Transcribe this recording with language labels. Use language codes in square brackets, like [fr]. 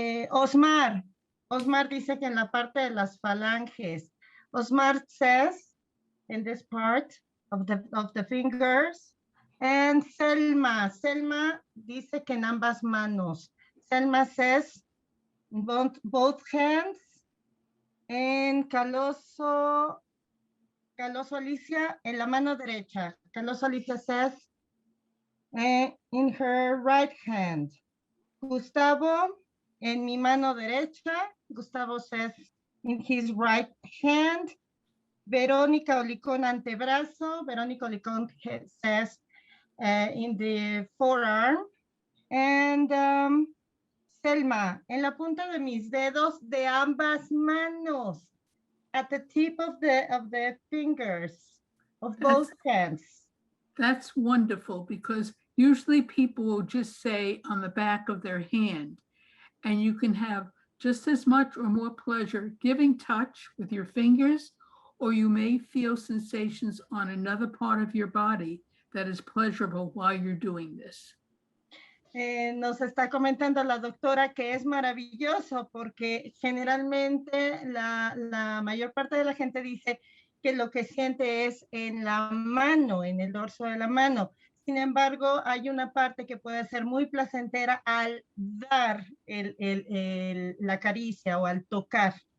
[es] Osmar dice que en la parte de las falanges. [en] Osmar says in this part of the fingers. [es] And Selma dice que en ambas manos. [en] Selma says both hands. [es] And Caloso Alicia en la mano derecha. [en] Caloso Alicia says in her right hand. [es] Gustavo en mi mano derecha. [en] Gustavo says in his right hand. [es] Verónica Olicón antebrazo. [en] Verónica Olicón says in the forearm. [es] And Selma, en la punta de mis dedos de ambas manos. [en] At the tip of the fingers of both hands. That's wonderful because usually people will just say on the back of their hand, and you can have just as much or more pleasure giving touch with your fingers, or you may feel sensations on another part of your body that is pleasurable while you're doing this. [es] Nos está comentando la doctora que es maravilloso porque generalmente la mayor parte de la gente dice que lo que siente es en la mano, en el dorso de la mano. Sin embargo, hay una parte que puede ser muy placentera al dar la caricia o al tocar.